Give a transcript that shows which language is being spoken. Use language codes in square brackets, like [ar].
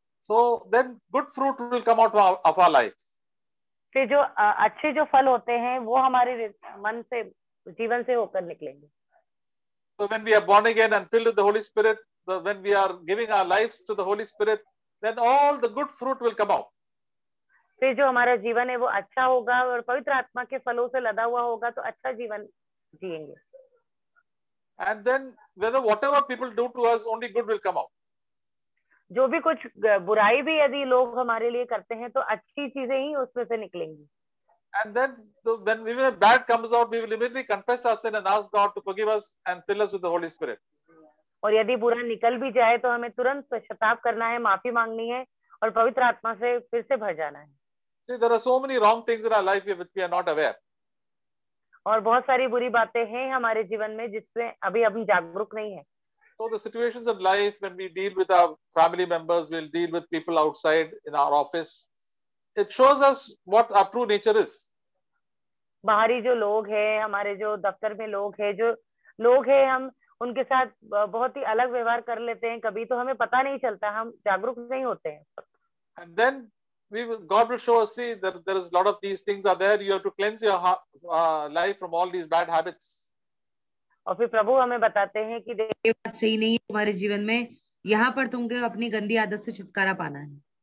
[en] So then good fruit will come out of our lives. [hi] फिर जो अच्छे जो फल होते हैं वो हमारे मन से, जीवन से होकर निकलेंगे। [en] So when we are born again and filled with the Holy Spirit, when we are giving our lives to the Holy Spirit, then all the good fruit will come out. [hi] फिर जो हमारा जीवन है वो अच्छा होगा और पवित्र आत्मा के फलों से लदा हुआ होगा, तो अच्छा जीवन जिएंगे। [en] And then whatever people do to us, only good will come out. [hi] जो भी कुछ बुराई भी यदि लोग हमारे लिए करते हैं तो अच्छी चीजें ही उसमें से निकलेंगी। [en] And then when even bad comes out, we will immediately confess our sin and ask God to forgive us and fill us with the Holy Spirit. [hi] और यदि बुरा निकल भी जाए तो हमें तुरंत पश्चाताप करना है, माफी मांगनी है और पवित्र आत्मा से फिर से भर जाना है। [en] See, there are so many wrong things in our life which we are not aware. [hi] और बहुत सारी बुरी बातें हैं हमारे जीवन में जिसमें अभी हम जागरूक नहीं है। [en] So the situations of life, when we deal with our family members, we'll deal with people outside in our office. It shows us what our true nature is. [hi] बाहरी जो लोग हैं, हमारे जो दफ्तर में लोग हैं, जो लोग हैं, हम उनके साथ बहुत ही अलग व्यवहार कर लेते हैं, कभी तो हमें पता नहीं चलता, हम जागरूक नहीं होते हैं। [en] And then God will show us, see, there is a lot of these things are there. You have to cleanse your life from all these bad habits. [hi] और फिर प्रभु हमें बताते हैं कि ये बात सही नहीं है तुम्हारे जीवन में, यहाँ पर तुमको अपनी गंदी आदत से छुटकारा पाना है.